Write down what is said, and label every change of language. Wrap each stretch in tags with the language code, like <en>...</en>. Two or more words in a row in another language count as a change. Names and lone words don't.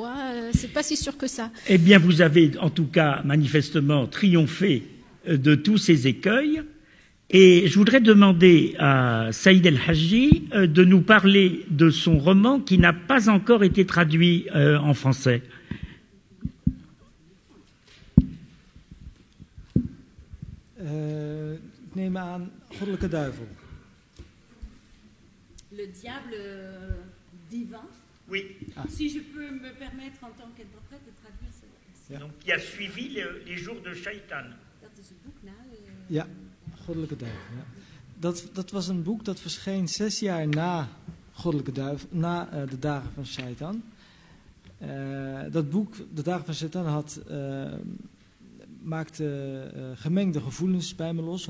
<fr>C'est pas si sûr que ça. Eh bien, vous avez en tout cas manifestement triomphé de tous ces écueils. Et je voudrais demander à Saïd El Hadji de nous parler de son roman qui n'a pas encore été traduit en français.</fr> <nl>Ik neem aan Goddelijke Duivel.</nl> <fr>Le diable divin. Oui. Si je peux me permettre en tant qu'interprète de traduire cela. Donc, qui a suivi les jours de Shaitan.</fr> <nl>Dat is het boek na. Ja. Goddelijke Duivel. Ja. Dat was een boek dat verscheen 6 jaar na Goddelijke Duivel, na de Dagen van Shaitan. Dat boek, de Dagen van Shaitan, maakte gemengde gevoelens bij me los.</nl>